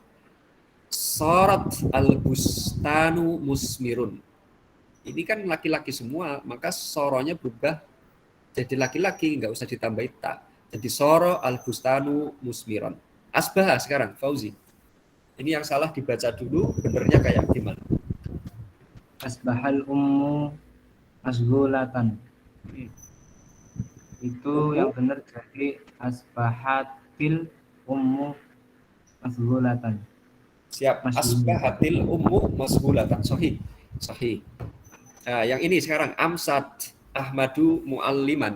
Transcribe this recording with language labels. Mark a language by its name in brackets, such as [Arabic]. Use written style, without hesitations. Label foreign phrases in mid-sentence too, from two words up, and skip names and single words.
[Arabic] صارت البستان مثمر. [Indonesian] Ini kan laki-laki semua, maka soronya berubah jadi laki-laki, nggak usah ditambahin ta. [Arabic] Jadi صار البستان مثمر. [Indonesian] Asbah sekarang, Fauzi. Ini yang salah dibaca dulu, benernya kayak gimana? [Arabic] أصبح الأم مشغولة. [Indonesian] Itu yang benar jadi [Arabic] أصبحت الأم مشغولة. [Indonesian] Siap. [Arabic] أصبحت الأم مشغولة. [Indonesian] Sahih. Nah, yang ini sekarang [Arabic] أمست أحمد معلما.